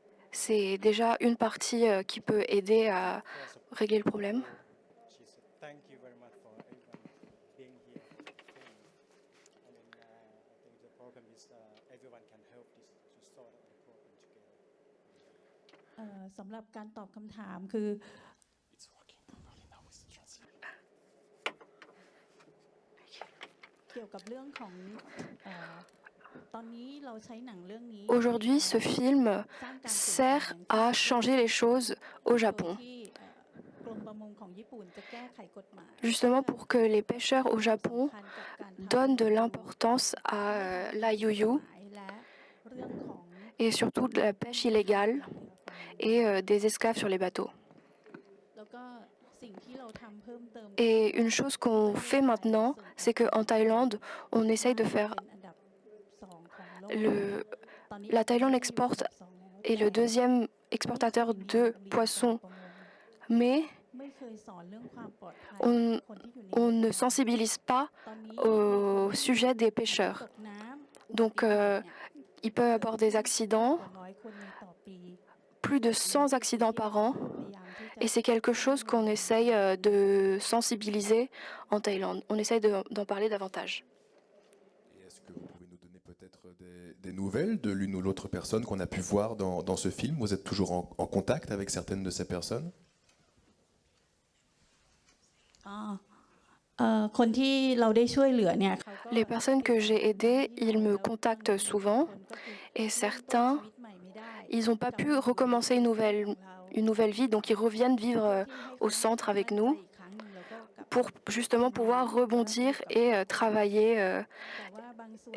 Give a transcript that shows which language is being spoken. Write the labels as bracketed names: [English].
[French] C'est déjà une partie qui peut aider à régler le problème. [English] she said, thank you very much for everyone being here. And then I think the problem is everyone can help this to solve the problem together. [Thai] สำหรับการตอบคำถามคือเกี่ยวกับเรื่องของตอนนี้เราใช้หนังเรื่องนี้ [French] Aujourd'hui, ce film sert à changer les choses au Japon. [Thai] ที่กรมประมงของญี่ปุ่นจะแก้ไขกฎหมาย [French] Justement pour que les pêcheurs au Japon donnent de l'importance à l'IUU [Thai] และเรื่องของ [French] et surtout de la pêche illégale et des esclaves sur les bateaux. [Thai] แล้วก็สิ่งที่เราทำเพิ่มเติม [French] Et une chose qu'on fait maintenant, c'est qu'en Thaïlande, on essaye de faire... [Thai] เป็นอันดับสองของโลก ตอนนี้ [French] La Thaïlande exporte est le deuxième exportateur de poissons, mais [Thai] ไม่เคยสอนเรื่องความปลอดภัย [French] on, [Thai] คนที่อยู่ใน [French] on ne sensibilise pas [Thai] ตอนนี้ [French] au sujet des pêcheurs. [Thai] ตกน้ำ [French] Donc, il peut y avoir des accidents, [Thai] กว่า100 คนในต่อปี [French] plus de 100 accidents par an, [Thai] พยายามที่จะ [French] et c'est quelque chose qu'on essaye de sensibiliser en Thaïlande. On essaye d'en parler davantage. Et est-ce que vous pouvez nous donner peut-être des nouvelles de l'une ou l'autre personne qu'on a pu voir dans ce film? Vous êtes toujours en contact avec certaines de ces personnes? [Thai] อ๋อคนที่เราได้ช่วยเหลือเนี่ยเขาก็ [French] Les personnes que j'ai aidées, ils me contactent souvent, et certains, [Thai] ชีวิตใหม่ไม่ได้ [French] ils n'ont pas pu recommencer une nouvelle vie, donc ils reviennent vivre au centre avec nous. pour justement pouvoir rebondir et travailler [Thai] แต่ว่าบางส่วน